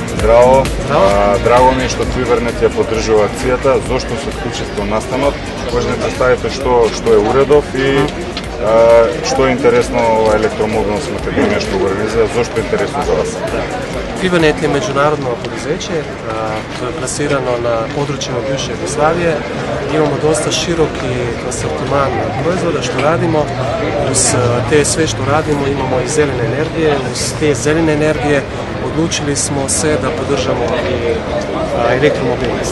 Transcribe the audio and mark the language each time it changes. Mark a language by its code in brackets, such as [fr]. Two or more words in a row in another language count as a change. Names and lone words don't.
[mk] Здраво. Драго ми е што Твибернет ја поддржува акцијата. Зошто се вклучите во настанот? Може да представите што е уредов и што е интересно ова електромобилност Македонија што го организира, зошто е интересно за вас? [hr] Твибернет е меđunarodno poduzeće, to je plasirano na područjima bivše Jugoslavije. Imamo dosta široki asortiman proizvoda što radimo. Uz te sve što radimo imamo i zelene energije. Uz te zelene energije odlučili smo se da podržamo i elektromobilnost.